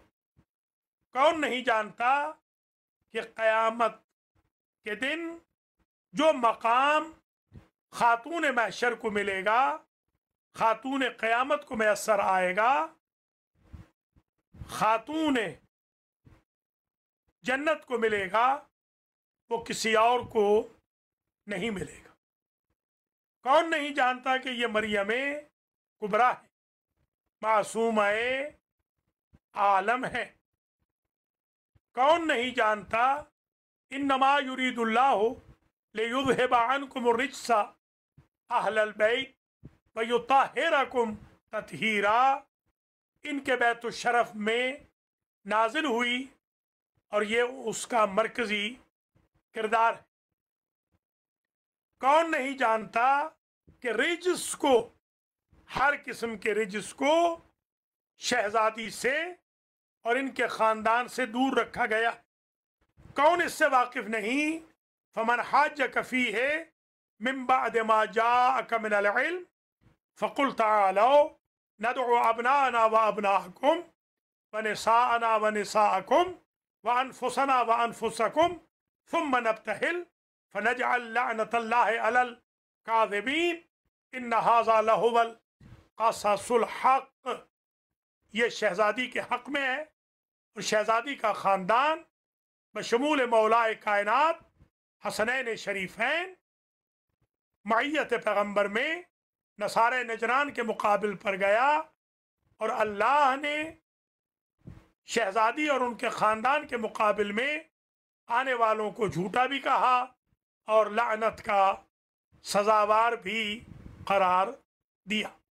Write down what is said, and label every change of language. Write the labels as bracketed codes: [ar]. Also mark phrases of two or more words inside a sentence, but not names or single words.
[ur] کون نہیں جانتا کہ قیامت کے دن جو مقام خاتون محشر کو ملے گا، خاتون قیامت کو میسر آئے گا، خاتون جنت کو ملے گا، وہ کسی اور کو نہیں ملے گا. کون نہیں جانتا کہ یہ مریم کبریٰ ہے، معصوم عالم ہے. کون نہیں جانتا [ar] إنما يريد الله ليذهب عنكم الرجس أهل البيت ويطهركم تطهيرا. [ur] ان کے بیت الشرف میں نازل ہوئی اور یہ اس کا مرکزی کردار ہے۔ کون نہیں جانتا کہ رجس کو، ہر قسم کے رجس کو شہزادی سے اور ان کے خاندان سے دور رکھا گیا۔ کون اس سے واقف نہیں؟ [ar] فمن حاجک فیہ من بعد ما جاءک من العلم فقل تعالوا ندعو ابناءنا وابناءکم ونساءنا ونساءکم وانفسنا وانفسکم ثم نبتہل فنجعل لعنت اللہ علی الکاذبین ان ھذا لہو القصص الحق۔ [ur] یہ شہزادی کے حق میں ہے، اور شہزادی کا خاندان بشمول مولائے کائنات حسنین شریفین معیت پیغمبر میں نصارہ نجران کے مقابل پر گیا، اور اللہ نے شہزادی اور ان کے خاندان کے مقابل میں آنے والوں کو جھوٹا بھی کہا اور لعنت کا سزاوار بھی قرار دیا۔